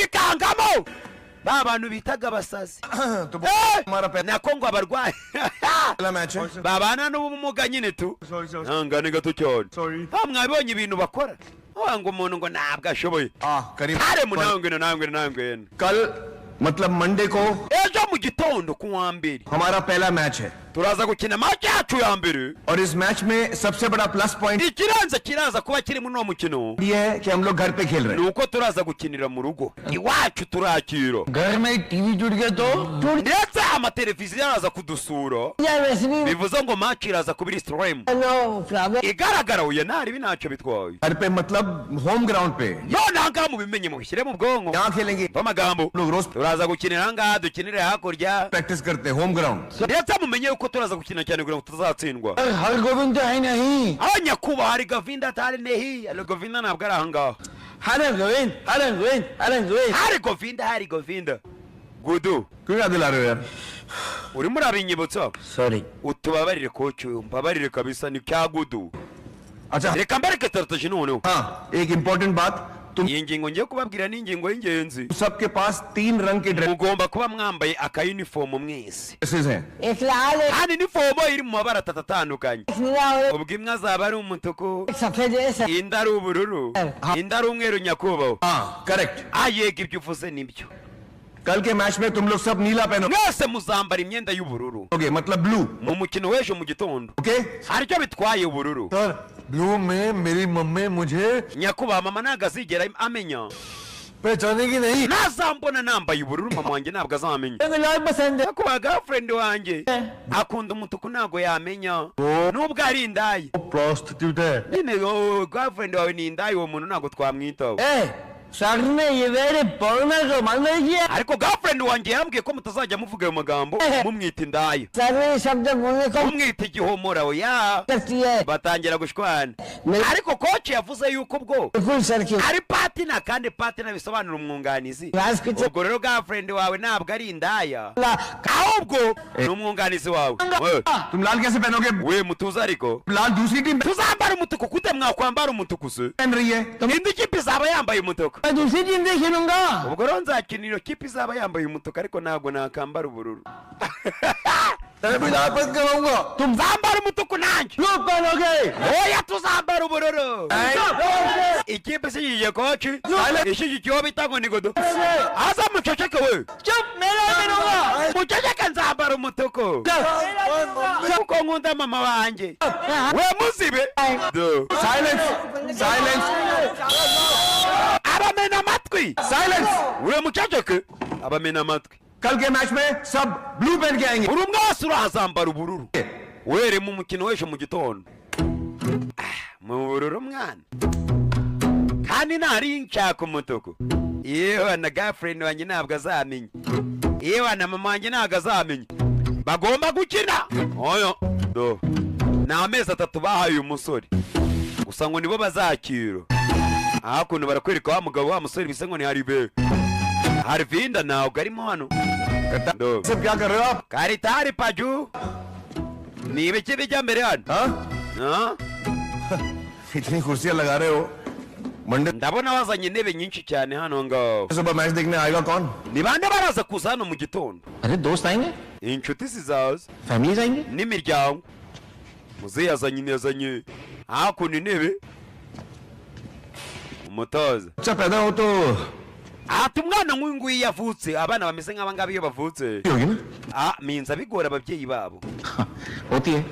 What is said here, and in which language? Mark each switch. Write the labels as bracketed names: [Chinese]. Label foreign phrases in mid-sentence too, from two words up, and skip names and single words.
[Kinyarwanda] yikangamo ba bantu bitaga abasazi nako ngo abarwayi babana n'ubumuga nyine tu ntangane gato cyane mwabonye ibintu bakora ngo umuntu ngo ntabwo ashoboye kare munangwe [Hindi] कल मतलब मंडे को [Kinyarwanda] ejo mu gitondo ku wa mbere [Hindi] हमारा पहला मैच है [Kinyarwanda] turaza gukina match yacu ya mbere [Hindi] और इस मैच में सबसे बड़ा प्लस पॉइंट [Kinyarwanda] ikiranza kiraza kuba kiri muri uwo mukino [Hindi] ये है कि हम लोग घर पे खेल रहे हैं [Kinyarwanda] nuko turaza gukinira mu rugo iwacu turakira [Hindi] घर में टीवी जुड़ गया तो [Kinyarwanda] ndetse amateleviziyo araza kudusura [Hindi] यार वैसे भी [Kinyarwanda] bivuze ngo match iraza kuba iri stream [English] No problem [Kinyarwanda] igaragara uye ntari ntacyo bitwaye [Hindi] घर पे मतलब [English] home ground [Hindi] पे [Kinyarwanda] none ahangaha mubimenye mubishyire mu bwonko [Hindi] यहाँ खेलेंगे [Kinyarwanda] amagambo [Hindi] लोग रोज [Kinyarwanda] turaza gukinira ahangaha dukinire hakurya [Hindi] प्रैक्टिस करते हैं [English] home ground [Kinyarwanda] ndetse mumenye yuko turaza gukina cyane kugira ngo tuzatsindwa [Hindi] हर गोविंद तो है नहीं [Kinyarwanda] aho nyakubahwa hari gavinda atari nehi ari gavinda ntabwo ari ahangaha hari govinda gudu [Hindi] क्यों याद दिला रहे हो यार [Kinyarwanda] urimo urabinyibutsa [Hindi] सॉरी [Kinyarwanda] utubabarire koci mbabarire kabisa ni cya gudu [Hindi] अच्छा [Kinyarwanda] reka mbareke tarataje noneho [Hindi] हाँ एक इम्पोर्टेंट बात तुम [Kinyarwanda] iyi ngingo ngiye kubabwira ni ingingo y'ingenzi [Hindi] सबके पास 3 रंग के [Kinyarwanda] mugomba kuba mwambaye akayunifomu mwese [Hindi] ड्रेसेस हैं एक लाल [Kinyarwanda] kandi inifomo iri mu mabara atatu atandukanye [Hindi] एक नीला और [Kinyarwanda] ubwo imwe azaba ari umutuku [Hindi] एक सफेद है [Kinyarwanda] indi ari ubururu indi ari umweru nyakubahwa [Hindi] हाँ करेक्ट [Kinyarwanda] yego ibyo uvuze nibyo [Hindi] कल के मैच में तुम लोग सब नीला पहनोगे [Kinyarwanda] mwese muzambara imyenda y'ubururu [Hindi] मतलब ब्लू [Kinyarwanda] mu mukino w'ejo mu gitondo [Hindi] ओके [Kinyarwanda] hari icyo bitwaye ubururu [Hindi] सर ब्लू में मेरी मम्मी मुझे [Kinyarwanda] nyakubahwa mama ntabwo azigera amenya [Hindi] पहचानेगी नहीं [Kinyarwanda] ntazambona nambaye ubururu mama wanjye ntabwo azamenya [Hindi] लाल पसंद है [Kinyarwanda] nyakubahwa girlfriend wanjye akunda umutuku ntabwo yamenya nubwo ari indaya [Hindi] प्रोस्टिट्यूट है [Kinyarwanda] nyine girlfriend wawe ni indaya uwo muntu ntabwo twamwitaho [Hindi] सर ने ये मेरे बोलने को मन नहीं किया [Kinyarwanda] ariko girlfriend wanjye yambwiye ko mutazajya muvuga ayo magambo mumwita indaya [Hindi] सर ने शब्द बोलने को [Kinyarwanda] mumwita igihomora oya [Hindi] करती है [Kinyarwanda] batangira gushwana ariko koci yavuze yuko ubwo [Hindi] बिल्कुल सर की [Kinyarwanda] ari patina kandi patina bisobanura umwunganizi ubwo rero girlfriend wawe ntabwo ari indaya ahubwo ni umwunganizi wawe [Hindi] तुम लाल कैसे पहनोगे [Kinyarwanda] we mutuze ariko [Hindi] लाल दूसरी टीम [Kinyarwanda] tuzambara umutuku kute mwakwambara umutuku se [Hindi] पहन रही है [Kinyarwanda] indi kipe izaba yambaye umutuku [Hindi] मैं दूसरी टीम से खेलूंगा [Kinyarwanda] ubwo rero nzakina iyo kipe izaba yambaye umutuku ariko ntabwo nakambara ubururu [Hindi] मैं भी लाल पहन कर रहूंगा [Kinyarwanda] tuzambara umutuku nanjye [Hindi] लोग पहनोगे [Kinyarwanda] oya tuzambara ubururu ikipe ishyigikiye koci ishyigikiyeho bita ngo ni godo aza muceceke we [Hindi] चुप मेरा पहनूंगा [Kinyarwanda] muceceke nzambara umutuku kuko nkunda mama wanjye we muzibe [English] silence silence [Kinyarwanda] abamena amatwi [Hindi] साइलेंस [Kinyarwanda] we muceceke abamena amatwi [Hindi] कल के मैच में सब ब्लू पहन के आएंगे [Kinyarwanda] buri umwe wese urazambara ubururu were mu mukino w'ejo mu gitondo mu bururu mwana kandi ntari nshaka umutuku yewe na girlfriend wanjye ntabwo azamenya yewe na mama wanjye ntabwo azamenya bagomba gukina oyo do ni amezi 3 bahaye umusore gusa ngo nibo bazakira hakuno barakwereka wa mugabo wa musore bisa ngo ni haribe harvinda ntabwo arimo hano [Hindi] सब क्या कर रहे हो आप [Kinyarwanda] karitari paju ni ibiki bijya mbere hano [Hindi] हाँ इतनी कुर्सियां लगा रहे हो मंडे [Kinyarwanda] ndabona bazanye intebe nyinshi cyane hano ngaho [Hindi] सुबह मैच देखने आएगा कौन [Kinyarwanda] ni bande baraza kuza hano mu gitondo [Hindi] अरे दोस्त आएंगे [Kinyarwanda] inshuti zizaza [Hindi] फैमिली आएंगे [Kinyarwanda] n'imiryango muzehe yazanye hakuno intebe umutoza [Hindi] अच्छा पैदा हो तो [Kinyarwanda] ati umwana nk'uyu nguyu iyo avutse abana bameze nk'aba ngaba iyo bavutse [Hindi] होगी ना [Kinyarwanda] minza bigora ababyeyi babo [Hindi] होती है